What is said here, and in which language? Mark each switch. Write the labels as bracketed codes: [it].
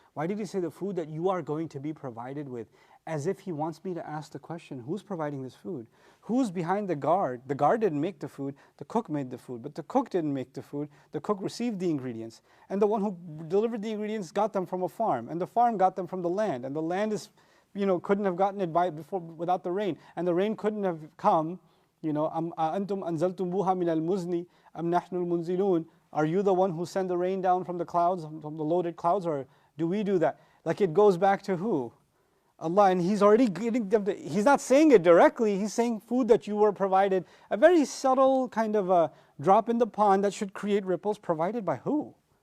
[en] Why did he say the food that you are going to be provided with? As if he wants me to ask the question, who's providing this food? Who's behind the guard? The guard didn't make the food, the cook made the food. But the cook didn't make the food, the cook received the ingredients. And the one who delivered the ingredients got them from a farm. And the farm got them from the land. And the land is, couldn't have gotten it without the rain. And the rain couldn't have come, [ar] أَنْتُمْ أَنزَلْتُمُوهَا مِنَ الْمُزْنِ أَمْ نَحْنُ الْمُنزِلُونَ. [en] Are you the one who sent the rain down from the clouds, from the loaded clouds, or do we do that? Like it goes back to who? Allah, and he's already getting them to, he's not saying it directly, he's saying food that you were provided, a very subtle kind of a drop in the pond that should create ripples, provided by who?